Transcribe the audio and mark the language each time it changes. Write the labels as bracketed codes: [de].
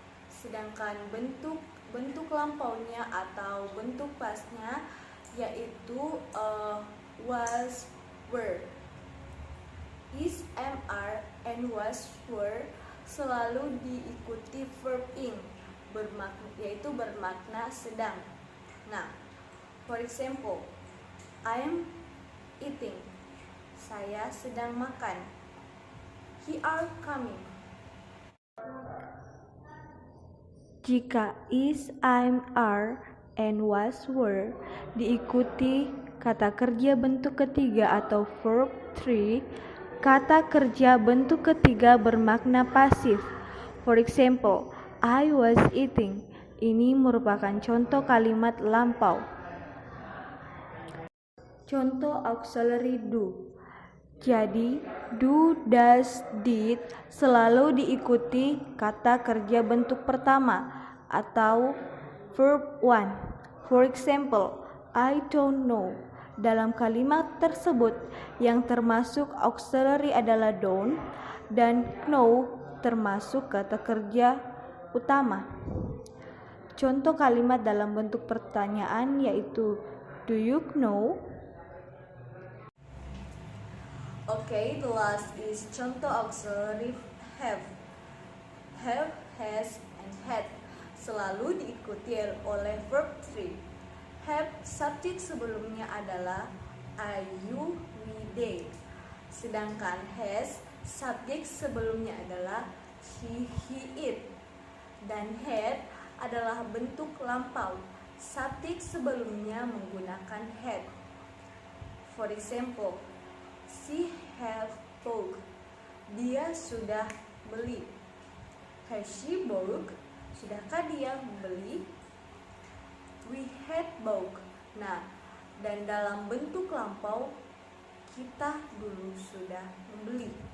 [id] Sedangkan bentuk lampaunya atau bentuk pastnya yaitu was, were. Is, am, are, and was, were selalu diikuti verb in yaitu bermakna sedang. [en] Nah, for example, I am eating. [id] Saya sedang makan. [en] He are coming. [id] Jika is, am, are, and was, were diikuti kata kerja bentuk ketiga atau verb 3, kata kerja bentuk ketiga bermakna pasif. [en] For example, I was eating. [id] Ini merupakan contoh kalimat lampau. Contoh auxiliary do. Jadi, do, does, did selalu diikuti kata kerja bentuk pertama atau verb 1. [en] For example, I don't know. [id] Dalam kalimat tersebut yang termasuk auxiliary adalah don't dan know termasuk kata kerja utama. Contoh kalimat dalam bentuk pertanyaan yaitu [en] do you know? Okay, the last is contoh auxiliary have. [id] Have, has, and had selalu diikuti oleh verb 3. Have subjek sebelumnya adalah I, you, we, they. Sedangkan has subjek sebelumnya adalah she, he, it. Dan had adalah bentuk lampau. Subjek sebelumnya menggunakan had. [en] For example, she have bought. [id] Dia sudah beli. [en] Has she bought? [id] Sudahkah dia membeli? [en] We had bought. [id] Nah, dan dalam bentuk lampau kita dulu sudah membeli.